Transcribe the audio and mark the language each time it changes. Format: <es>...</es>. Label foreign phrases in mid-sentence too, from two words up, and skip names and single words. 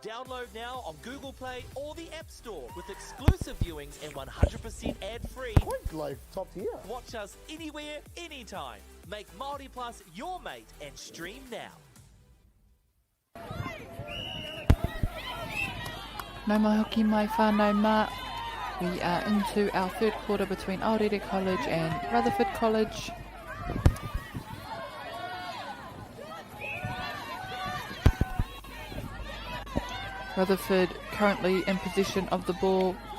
<en>Download now on Google Play or the App Store with exclusive viewings and 100% ad-free. Point life top tier. Watch us anywhere, anytime. Make Māori Plus your mate and stream now.</en> <mi>No mai hoki mai whānau mā.</mi> <en>We are into our third quarter between Aorere College and Rutherford College. Rutherford currently in possession of the ball.</en>